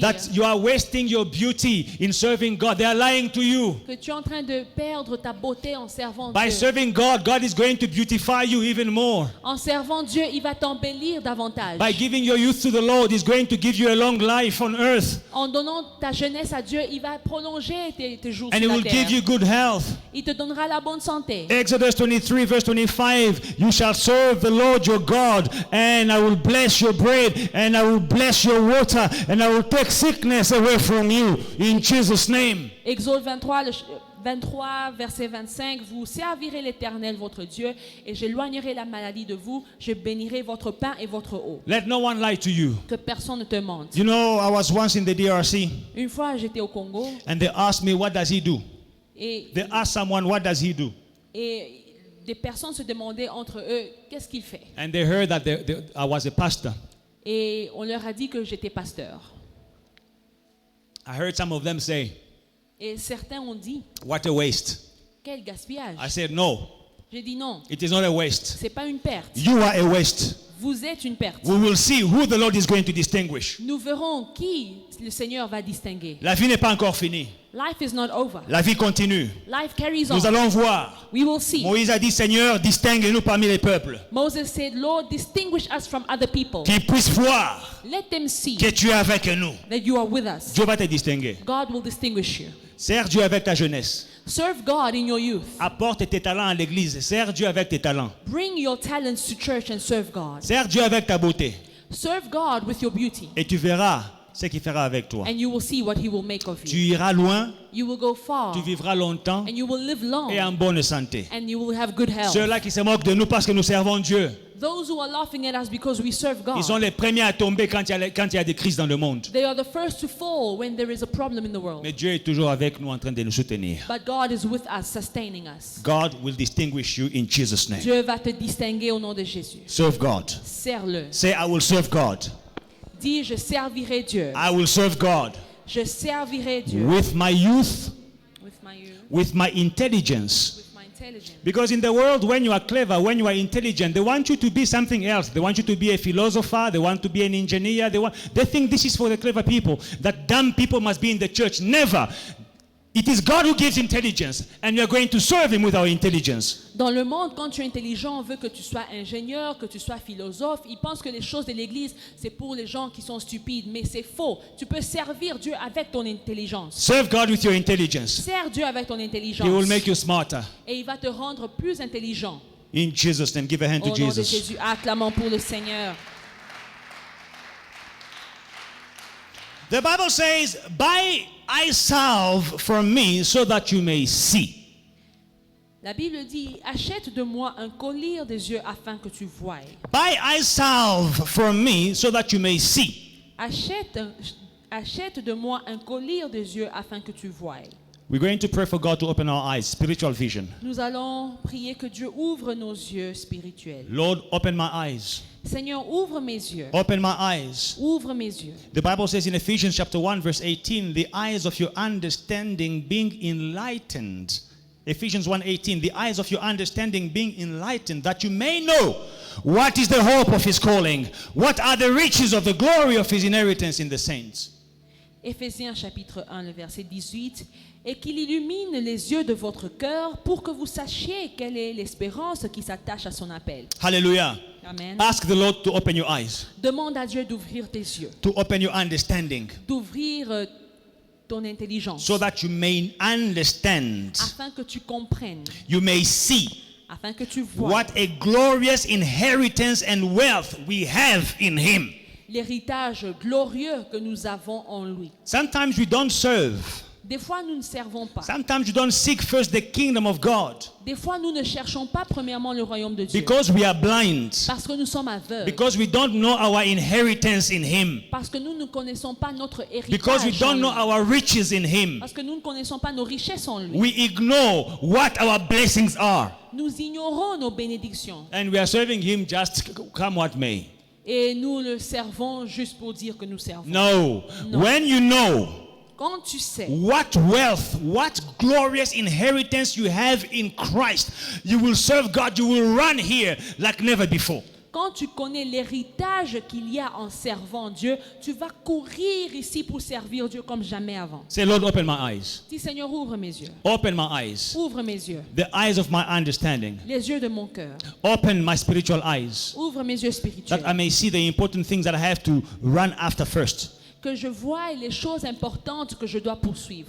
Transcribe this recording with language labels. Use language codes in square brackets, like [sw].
[en] that you are wasting your beauty in serving God. They are lying to you. [fr] Que tu es en train de perdre ta beauté en servant [en] By [fr] Dieu. [en] serving God, God is going to beautify you even more. [fr] En servant Dieu, il va t'embellir davantage. [en] By giving your youth to the Lord, He's going to give you a long life on earth. [fr] En donnant ta jeunesse à Dieu, il va prolonger tes jours [en] And He [fr] sur la [en] will [fr] terre. [en] give you good health. [fr] Il te donnera la bonne santé. [en] Exodus 23 verse 25, you shall serve the Lord your God, and I will bless your bread, and I will bless your water, and I will take sickness away from you, in Jesus' name. [fr] Exode 23, verset 25, vous servirez l'Éternel votre Dieu, et j'éloignerai la maladie de vous, je bénirai votre pain et votre eau. [en] Let no one lie to you. [fr] Que personne ne te mente. [en] You know, I was once in the DRC, [fr] Une fois, j'étais au Congo, [en] and they asked me, what does he do? [fr] et [en] They asked someone, what does he do? [fr] des personnes se demandaient entre eux, qu'est-ce qu'il fait? [en] And they heard that I was a pastor. [fr] Et on leur a dit que j'étais pasteur. [en] I heard some of them say, [fr] Et certains ont dit, [en] what a waste. [fr] quel gaspillage. [en] I said, no, [fr] J'ai dit non, [en] it is not a waste. [fr] c'est pas une perte. [en] You are a waste. [fr] Vous êtes une perte. [en] We will see who the Lord is going to distinguish. [fr] Nous verrons qui le Seigneur va distinguer. La vie n'est pas encore finie. [en] Life is not over. [fr] La vie continue. [en] Life carries [fr] Nous [en] on. [fr] allons voir. [en] We will see. [fr] Moïse a dit, Seigneur, distingue-nous parmi les peuples. [en] Moses said, Lord, distinguish us from other people. [fr] Qu'ils puissent voir [en] Let them see [fr] que tu es avec nous. [en] that you are with us. [fr] Dieu va te distinguer. [en] God will distinguish you. [fr] Sers Dieu avec ta jeunesse. [en] Serve God in your youth. [fr] Apporte tes talents à l'église. Sers Dieu avec tes talents. [en] Bring your talents to church and serve God. [fr] Sers Dieu avec ta beauté. [en] Serve God with your beauty. [fr] Et tu verras ce qu'il fera avec toi. [en] And you will see what He will make of [fr] Tu [en] you. [fr] iras loin, [en] You will go far. [fr] tu vivras longtemps [en] And you will live long. [fr] et en bonne santé. [en] And you will have good health. [fr] Ceux-là qui se moquent de nous parce que nous servons Dieu, [en] Those who are laughing at us because we serve God. [fr] ils sont les premiers à tomber quand il y a des crises dans le monde. [en] They are the first to fall when there is a problem in the world. [fr] Mais Dieu est toujours avec nous en train de nous soutenir. [en] But God is with us, sustaining us. God will distinguish you in Jesus' name. [fr] Dieu va te distinguer au nom de Jésus. [en] Serve God. [fr] Sers-le. [en] Say, I will serve God. [fr] Dis, je servirai Dieu. [en] I will serve God [fr] Je servirai Dieu. [en] with my youth, With my youth, with my intelligence. with my intelligence. Because in the world, when you are clever, when you are intelligent, they want you to be something else. They want you to be a philosopher. They want to be an engineer. They think this is for the clever people. That dumb people must be in the church. Never. It is God who gives intelligence, and we are going to serve Him with our intelligence. [fr] Dans le monde, quand tu es intelligent, on veut que tu sois ingénieur, que tu sois philosophe. Ils pensent que les choses de l'Église, c'est pour les gens qui sont stupides. Mais c'est faux. Tu peux servir Dieu avec ton intelligence. [en] Serve God with your intelligence. [fr] Sers Dieu avec ton intelligence. [en] He will make you smarter. [fr] Et il va te rendre plus intelligent. [en] In Jesus' name, give a hand [fr] Au [en] to [fr] nom de [en] Jesus. [fr] Jésus, acclamons pour le Seigneur. [en] The Bible says, buy eye salve from me so that you may see. [fr] La Bible dit, achète de moi un collier des yeux afin que tu voies. [en] Buy eye salve from me so that you may see. [fr] Achète de moi un collier des yeux afin que tu voies. [en] We're going to pray for God to open our eyes, spiritual vision. [fr] Nous allons prier que Dieu ouvre nos yeux spirituels. [en] Lord, open my eyes. [fr] Seigneur, ouvre mes yeux. [en] Open my eyes. [fr] Ouvre mes yeux. [en] The Bible says in Ephesians chapter 1 verse 18, the eyes of your understanding being enlightened. Ephesians 1:18, the eyes of your understanding being enlightened, that you may know what is the hope of his calling, what are the riches of the glory of his inheritance in the saints. [fr] Éphésiens chapitre 1, le verset 18, et qu'il illumine les yeux de votre cœur pour que vous sachiez quelle est l'espérance qui s'attache à son appel. Hallelujah. Amen. [en] Ask the Lord to open your eyes, [fr] Demande à Dieu d'ouvrir tes yeux, [en] to open your understanding, [fr] d'ouvrir ton intelligence, [en] so that you may understand, [fr] afin que tu comprennes, [en] you may see [fr] afin que tu vois [en] what a glorious inheritance and wealth we have in him. [fr] l'héritage glorieux que nous avons en lui. [en] Sometimes we don't serve. [fr] Des fois, nous ne servons pas. [en] Sometimes you don't seek first the kingdom of God [fr] Des fois, nous ne cherchons pas premièrement le royaume de Dieu. [en] because we are blind, [fr] Parce que nous sommes aveugles. [en] because we don't know our inheritance in him, [fr] Parce que nous ne connaissons pas notre [en] because we [fr] héritage. [en] don't know [fr] en lui. [en] our riches in him. [fr] Parce que nous ne connaissons pas nos richesses en lui. [en] We ignore what our blessings are, [fr] Nous ignorons nos bénédictions. [en] and we are serving him just come what may. [fr] Et nous le servons juste pour dire que nous servons. [en] No. No. When you know [fr] Quand tu sais [en] what wealth, what glorious inheritance you have in Christ, you will serve God, you will run here like never before. [fr] Quand tu connais l'héritage qu'il y a en servant Dieu, tu vas courir ici pour servir Dieu comme jamais avant. [en] Say, Lord, open my eyes. [fr] Dis, Seigneur, ouvre mes yeux. [en] Open my eyes. [fr] Ouvre mes yeux. [en] The eyes of my understanding. [fr] Les yeux de mon cœur. [en] Open my spiritual eyes, [fr] Ouvre mes yeux [en] that [fr] spirituels. [en] I may see the important things that I have to run after first. [fr] Que je voie les choses importantes que je dois poursuivre.